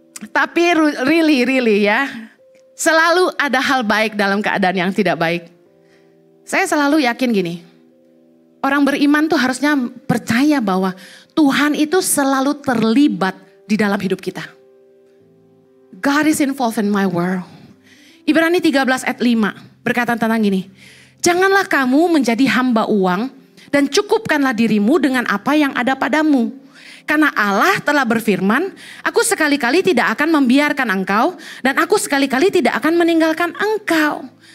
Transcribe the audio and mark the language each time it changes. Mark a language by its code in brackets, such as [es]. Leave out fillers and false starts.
[id] Tapi really ya. Selalu ada hal baik dalam keadaan yang tidak baik. Saya selalu yakin gini. Orang beriman tuh harusnya percaya bahwa Tuhan itu selalu terlibat di dalam hidup kita. [en] God is involved in my world. [id] Ibrani 13 ayat 5 berkata tentang gini. Janganlah kamu menjadi hamba uang dan cukupkanlah dirimu dengan apa yang ada padamu. Karena Allah telah berfirman, aku sekali-kali tidak akan membiarkan engkau dan aku sekali-kali tidak akan meninggalkan engkau.